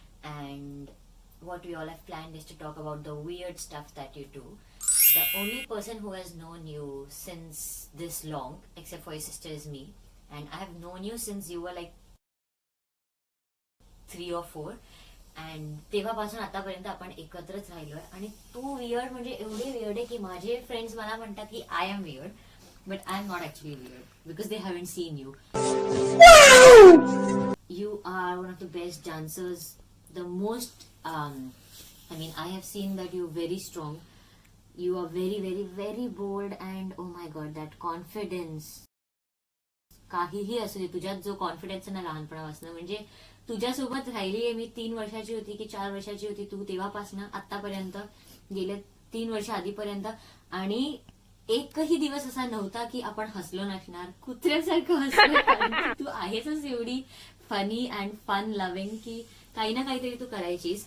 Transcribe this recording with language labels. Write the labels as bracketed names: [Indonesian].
[English] And what we all have planned is to talk about the weird stuff that you do. The only person who has known you since this long, except for your sister, is me. And I have known you since you were like 3 or 4. [Marathi] And तेव्हापासून आतापर्यंत आपण एकत्रच राहिलोय. आणि तू weird म्हणजे एवढे weird आहे की माझे फ्रेंड्स मला म्हणतात की [English] I am weird. But I'm not actually weird because they haven't seen you. You are one of the best dancers. The most, I have seen that you're very strong. You are very bold and oh my god, that confidence. [Marathi] काहीही असू दे, तुझ्यात जो confidence आहे ना लहानपणापासून, म्हणजे तुझ्यासोबत राहिली आहे मी 3 वर्षाची होती की 4 वर्षाची होती तू, तेव्हापासून आतापर्यंत गेल्या 3 वर्ष आधीपर्यंत. आणि एकही दिवस असा नव्हता की आपण हसलो नसणार. कुत्र्यासारखं हसलो. तू आहेच एवढी [English] funny and fun loving [Marathi] की काही ना काहीतरी तू करायचीस.